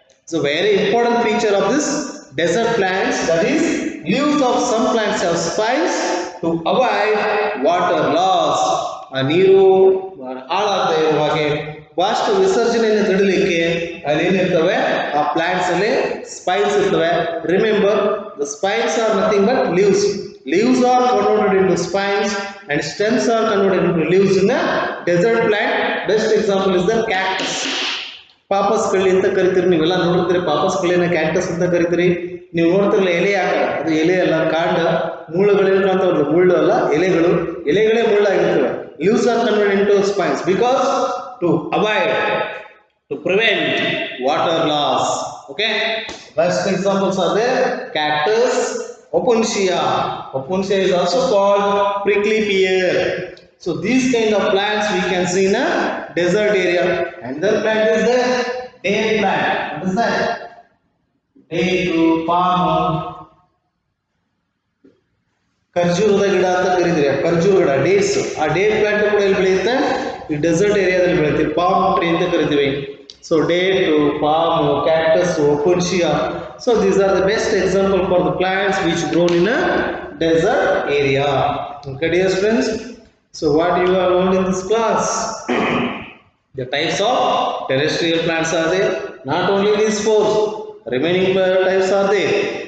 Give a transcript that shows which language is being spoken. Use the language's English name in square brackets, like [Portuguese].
[English] So very important feature of this desert plants, that is leaves of some plants have spines to avoid water loss. [Kannada] ಆ ನೀರು ಹಾಳಾಗದೆ ಇರುವ ಹಾಗೆ, ಬಾಷ್ಪ ವಿಸರ್ಜನೆಯನ್ನು ತಡಿಲಿಕ್ಕೆ ಅಲ್ಲಿ ಏನಿರ್ತವೆ, ಆ ಪ್ಲಾಂಟ್ಸ್ ಅಲ್ಲಿ ಸ್ಪೈನ್ಸ್ ಇರ್ತವೆ. [English] Remember, the spines are nothing but leaves. Leaves are converted into spines and stems are converted into leaves in a desert plant. Best example is the cactus. [Kannada] ಪಾಪಸ್ ಕಳ್ಳಿ ಅಂತ ಕರಿತೀರಿ, ನೀವೆಲ್ಲ ನೋಡ್ತೀರಿ. ಪಾಪಸ್ ಕಳ್ಳಿನ ಕ್ಯಾಕ್ಟಸ್ ಅಂತ ಕರಿತೀರಿ. ನೀವು ನೋಡ್ತಿರಲ್ಲ ಎಲೆ ಆಕಾರ, ಅದು ಎಲೆ ಅಲ್ಲ, ಕಾಂಡ. ಮುಳ್ಳುಗಳೇನು ಕಾಣ್ತಾವಲ್ಲ, ಮುಳ್ಳು ಅಲ್ಲ, ಎಲೆಗಳು. ಎಲೆಗಳೇ ಮುಳ್ಳಾಗಿರ್ತವೆ. [English] Leaves are converted into spines because to avoid, to prevent water loss. Okay, best examples are there: cactus, opuntia. Opuntia is also called prickly pear. So these kind of plants we can see in a desert area. And the plant is the date plant. What is that? [Kannada] Date, palm, ಖರ್ಜೂರದ ಗಿಡ ಅಂತ ಕರೀತೀರಿ. ಖರ್ಜೂರ ಗಿಡ, dates. ಆ date plant ಕೂಡ ಎಲ್ಲಿ ಬೆಳೆಯುತ್ತೆ, ಈ ಡೆಸರ್ಟ್ ಏರಿಯಾದಲ್ಲಿ ಬೆಳೆಯುತ್ತೆ. [English] palm tree [Kannada] ಅಂತ ಕರಿತೀವಿ. [English] So date, palm, cactus, opuntia. So these are the best example for the plants which grown in a desert area. Okay, dear friends. So what you have learned in this class? The types of terrestrial plants are there. Not only these four, remaining types are there.